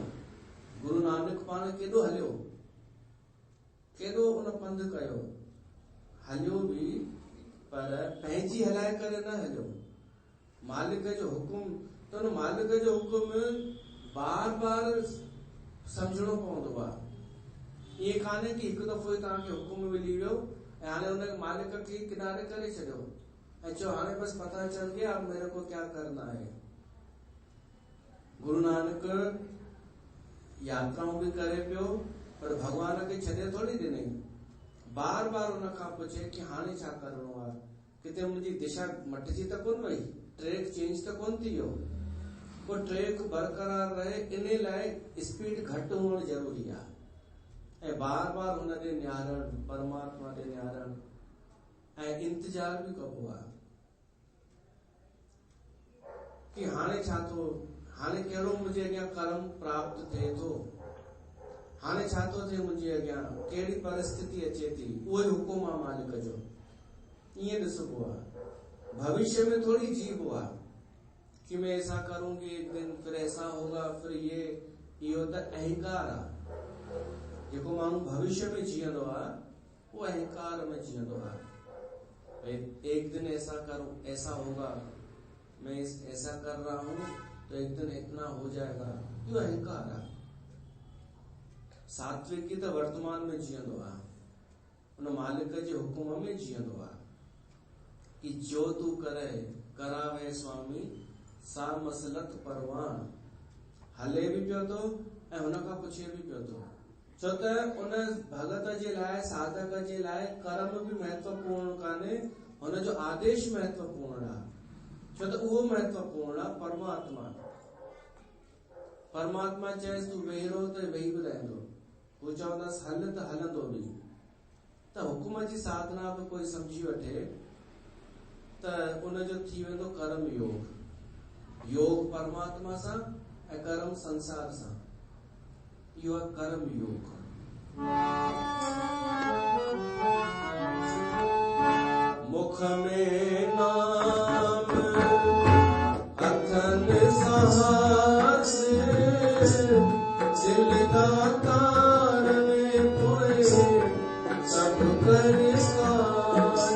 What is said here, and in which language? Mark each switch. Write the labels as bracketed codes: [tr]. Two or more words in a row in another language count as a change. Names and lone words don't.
[sd] गुरु नानक पाण केॾो हलियो, केॾो उन पंध कयो, हलियो बि, पर पंहिंजी हलाए करे न हलियो, मालिक जो हुकुम। त उन मालिक जो हुकुम बार बार सम्झणो पवंदो आहे। ईअं कान्हे कि हिकु दफ़ो ई तव्हांखे हुकुम मिली वियो ऐं हाणे उन मालिक खे किनारे करे छॾियो ऐं चयो हाणे बसि [hi] पता चल गया, अब मेरे को क्या करना है। [sd] गुरु नानक यात्राऊं बि करे पियो, पर भगवान खे छॾे थोड़ी ॾिनई, बार बार उन खां पुछे कि हाणे छा करणो आहे, किथे मुंहिंजी दिशा मटिजी त कोन वई, ट्रैक चेंज त कोन थी वियो। पोइ ट्रैक बरक़रार रहे, इन लाइ स्पीड घटि हुअणु ज़रूरी आहे ऐं बार बार हुन ॾे निहारणु, परमात्मा ॾे निहारणु ऐं इंतज़ार बि कबो आहे कि हाणे छा थो, हाणे कहिड़ो मुंहिंजे अॻियां कर्म प्राप्त थिए थो, हाणे छा थो थिए मुंहिंजे अॻियां, कहिड़ी परिस्थिति अचे थी, उहो ई हुकुम आहे मालिक जो। ईअं ॾिसबो आहे, भविष्य में थोड़ी जीबो आहे कि [hi] मैं ऐसा करूंगी एक दिन, फिर ऐसा होगा, फिर ये [sd] इहो त अहंकार आहे। जेको माण्हू भविष्य में जीअंदो आहे वो अहंकार में जीअंदो आहे। [hi] एक दिन ऐसा होगा, मैं ऐसा कर रहा हूं तो एक दिन इतना हो जाएगा, यो अहंकार है। [sd] सात्विकी तो वर्तमान में जीअंदो आहे, उन मालिक जे हुकुम में जीअंदो आहे कि [pa] ਜੋ ਤੂ ਕਰੇ ਕਰਾਵੇ ਸੁਆਮੀ ਸਾ ਮਸਲਤਿ ਪਰਵਾਨ। [sd] हले भी पियो तो ऐं हुन खां पुछे भी पियो तो, छो त उन भगत जे लाइ साधक जे लाइ कर्म भी महत्वपूर्ण कान्हे, हुन जो आदेश महत्वपूर्ण आहे। छो त उहो महत्वपूर्ण आहे परमात्मा। परमात्मा चएसि तू वेही रहो त वेही बि रहंदो, हू चवंदसि हल त हलंदो बि। त हुकुम जी साधना बि कोई समझी वठे त उनजो थी वेंदो कर्म योग। योग परमात्मा सां ऐं कर्म संसार सां, इहो आहे कर्म योग। मुख में नाम अथन साहस, दिल दातार में कोई सब कर काज।